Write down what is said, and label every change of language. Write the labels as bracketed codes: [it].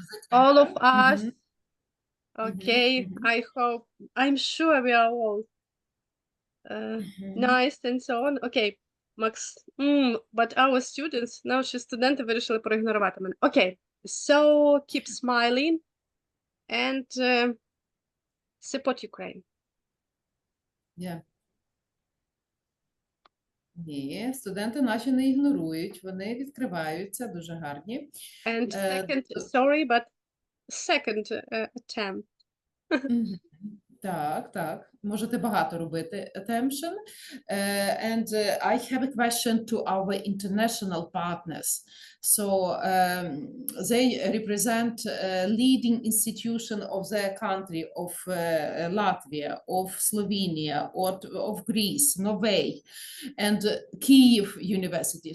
[en] All of us. Okay, I hope, I'm sure we are all nice and so on. Okay, Max, but our students, [uk] наші студенти вирішили проігнорувати мене. [en] Okay, so keep smiling and support Ukraine. [uk] Ні, студенти наші не ігнорують, вони відкриваються, дуже гарні. [en] And second, sorry, but second attempt. [uk] Так, можете багато робити attention. [en] And I have a question to our international partners. So they represent leading institution of their country, of Latvia, of Slovenia, of Greece, Norway, and Kyiv University.